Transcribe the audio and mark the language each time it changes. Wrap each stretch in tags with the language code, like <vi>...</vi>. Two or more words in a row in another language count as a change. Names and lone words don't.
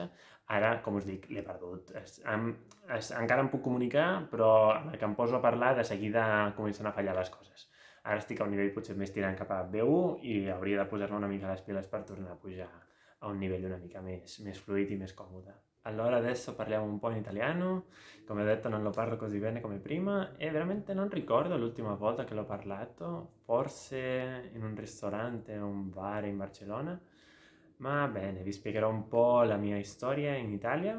<ca>Ara, com us dic, l'he perdut. Encara em puc comunicar, però a la que em poso a parlar de seguida comencen a fallar les coses. Ara estic a un nivell potser més tirant cap a B1 i hauria de posar-me una mica les piles per tornar a pujar a un nivell una mica més fluid i més còmode.</ca> <it>Allora adesso parliamo un po' in italiano. Come ho detto non lo parlo così bene come prima e veramente non ricordo l'ultima volta che l'ho parlato, forse in un ristorante o un bar in Barcellona. Ma bene, vi spiegherò un po' la mia storia in Italia.</it>